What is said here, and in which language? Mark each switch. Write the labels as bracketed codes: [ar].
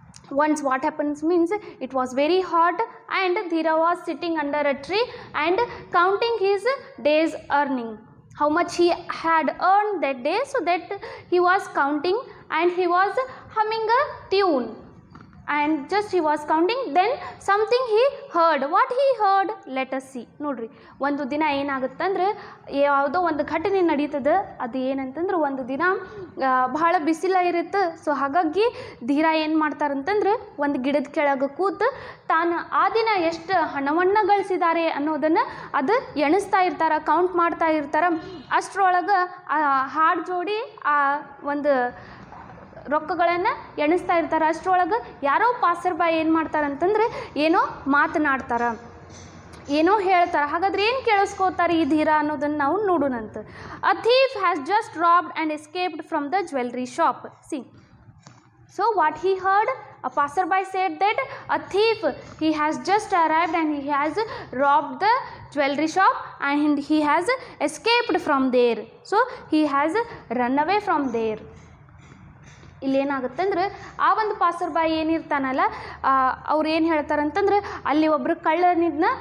[en] Once what happens means, it was very hot and Dheera was sitting under a tree and counting his day's earning, how much he had earned that day, so that he was counting and he was humming a tune and just he was counting. Then something he heard. What he heard? Let us see. [kn] ನೋಡ್ರಿ, ಒಂದು ದಿನ ಏನಾಗುತ್ತಂದ್ರೆ ಯಾವುದೋ ಒಂದು ಘಟನೆ ನಡೀತದೆ. ಅದು ಏನಂತಂದ್ರೆ, ಒಂದು ದಿನ ಬಹಳ ಬಿಸಿಲ ಇರುತ್ತೆ. ಸೊ ಹಾಗಾಗಿ ಧೀರಾ ಏನು ಮಾಡ್ತಾರಂತಂದ್ರೆ, ಒಂದು ಗಿಡದ ಕೆಳಗೆ ಕೂತು ತಾನು ಆ ದಿನ ಎಷ್ಟು ಹಣವನ್ನು ಗಳಿಸಿದ್ದಾರೆ ಅನ್ನೋದನ್ನು ಅದು ಎಣಿಸ್ತಾ ಇರ್ತಾರೆ, ಕೌಂಟ್ ಮಾಡ್ತಾ ಇರ್ತಾರೆ. ಅಷ್ಟರೊಳಗೆ ಹಾಡು ಜೋಡಿ ಆ ಒಂದು ರೊಕ್ಕಗಳನ್ನು ಎಣಿಸ್ತಾ ಇರ್ತಾರೆ. ಅಷ್ಟರೊಳಗೆ ಯಾರೋ ಪಾಸರ್ಬಾಯಿ ಏನು ಮಾಡ್ತಾರಂತಂದ್ರೆ, ಏನೋ ಮಾತನಾಡ್ತಾರೆ, ಏನೋ ಹೇಳ್ತಾರೆ. ಹಾಗಾದ್ರೆ ಏನು ಕೇಳಿಸ್ಕೋತಾರೆ ಈ ಧೀರಾ ಅನ್ನೋದನ್ನು ನಾವು ನೋಡೋಣಂತ. [en] A thief has just robbed and escaped from the jewellery shop. See, so what he heard, a passerby said that a thief, he has just arrived and he has robbed the jewelry shop and he has escaped from there. So he has run away from there. [kn] ಇಲ್ಲೇನಾಗುತ್ತಂದ್ರೆ, ಆ ಒಂದು ಪಾಸರ್ಬಾಯಿ ಏನಿರ್ತಾನಲ್ಲ, ಅವ್ರು ಏನು ಹೇಳ್ತಾರಂತಂದ್ರೆ, ಅಲ್ಲಿ ಒಬ್ಬರು ಕಳ್ಳನಿದ್ನ.